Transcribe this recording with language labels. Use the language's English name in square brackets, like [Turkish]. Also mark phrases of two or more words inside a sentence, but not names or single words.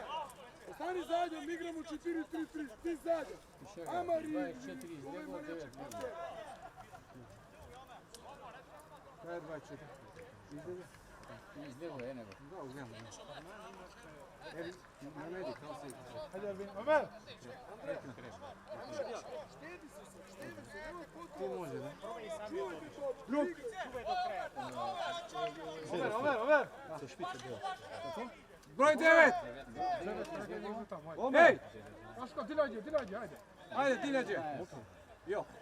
[Bosnian] Ostani zajedno, mi igramo 4-3-3, ti zajedno! Amar i... 24 izbjeglo, 9 Kaj je 24? Izljevuje, nego. Hajde Ervin, Ömer! Luk! Ömer! Broj 9! Hej! Daško, ti nađi, ajde. Ajde, ti neđe! Jo!